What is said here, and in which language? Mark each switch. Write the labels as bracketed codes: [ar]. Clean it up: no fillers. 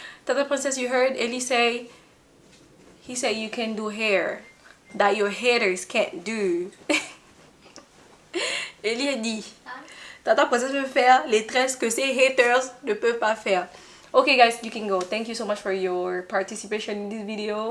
[en] Tata Princess, you heard Ellie say, he said you can do hair that your haters can't do. [fr] Ellie a dit, Tata Princess veut faire les tresses que ses haters ne peuvent pas faire. [en] Okay guys, you can go. Thank you so much for your participation in this video.